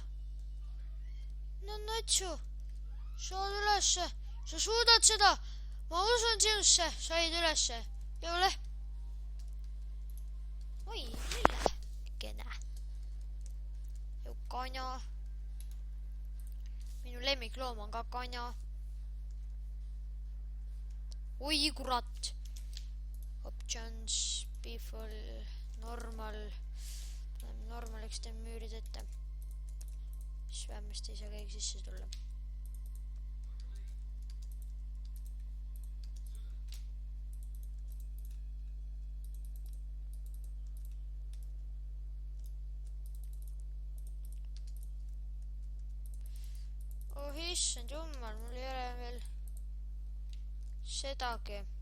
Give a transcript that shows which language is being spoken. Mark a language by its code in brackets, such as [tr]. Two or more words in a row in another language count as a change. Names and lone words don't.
[et] No Natsu, saad ülesse, sa suudad seda, ma usun sinusse, said ülesse, jõule. Oi, millekene. Ju kana. Minu lemmikloom on ka kana. Oi, kurat. [en] Options, people, normal. [et] Paneme normaliks teeme müürid ette. Siis vähemasti ei saa keegi sisse tulla. Oh issand jumal, mul ei ole veel sedagi.